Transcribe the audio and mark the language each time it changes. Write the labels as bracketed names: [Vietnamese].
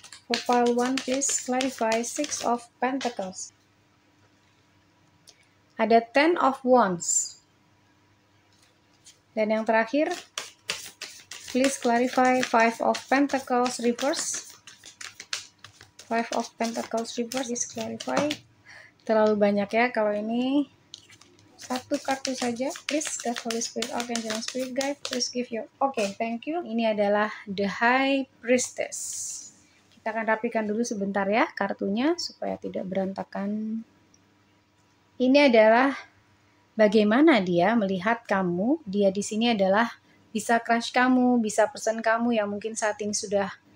[English] For pile 1, please clarify Six of Pentacles. [Indonesian] Ada 10 of Wands. Dan yang terakhir, [English] please clarify [Indonesian] Five of Pentacles reverse. [English] Five of Pentacles reverse is clarify. [Indonesian] Terlalu banyak ya kalau ini. 1 kartu saja. [English] Please, God, Holy Spirit, Archangel, and Spirit Guide, please give your... Oke, thank you. [Indonesian] Ini adalah The High Priestess. Kita akan rapikan dulu sebentar ya kartunya supaya tidak berantakan. Ini adalah bagaimana dia melihat kamu. Dia di sini adalah bisa crush kamu, bisa person kamu yang mungkin saat ini sudah